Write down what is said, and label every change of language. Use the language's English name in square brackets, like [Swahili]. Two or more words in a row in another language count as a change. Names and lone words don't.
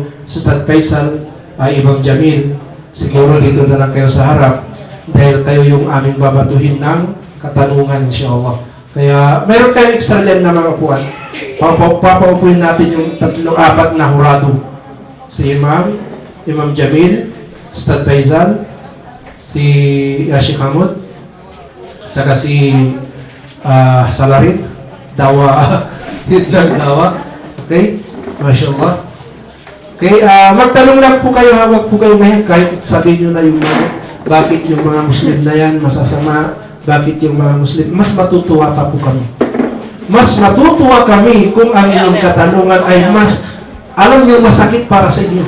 [Filipino] Si Ustad Faisal, Imam Jamil, siguro dito na lang kayo sa harap dahil kayo yung aming babatuhin ng katanungan, insyaAllah. Kaya meron kayong extra dyan na mga puwan. Papaupuin natin yung 3-4 na hurado. Si Imam Jamil, Ustad Faisal, si Sheikh Hamud, saka si Salarin, Dawa, Hidlang Dawa. Okay? MashaAllah. Okay, magtanong lang po kayo, huwag po kayo mahirap, kahit sabihin nyo na yung mga, bakit yung mga Muslim na yan masasama, bakit yung mga Muslim, mas matutuwa pa po kami. Mas matutuwa kami kung ang inyong katanungan ay mas, alam nyo, masakit para sa inyo.